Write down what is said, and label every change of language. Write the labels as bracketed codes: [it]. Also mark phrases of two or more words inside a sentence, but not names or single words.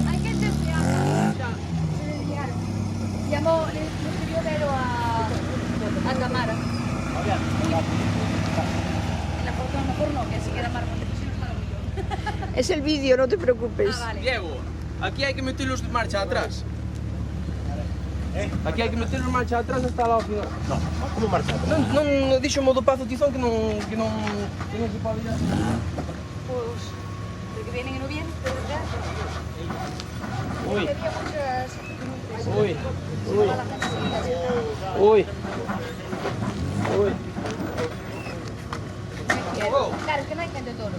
[es] Hay gente que se llamó, le escribió Vero a Tamara. En la foto a lo mejor no, que así queda más bonito. Es el vídeo, no te preocupes. Ah, vale. Diego, aquí hay que meterlos de marcha atrás. [gl] Aquí hai que meter os marcha atrás hasta lá ao final. [es] No, como marcha atrás? [gl] Non dixo mo do Pazo Tizón que non se pode ir. [es] Pues, porque vienen y no vienen, de verdad. Uy, Había muchas... uy, Toda la gente se iba a uy. Uy. Claro, es que no hay gente todos.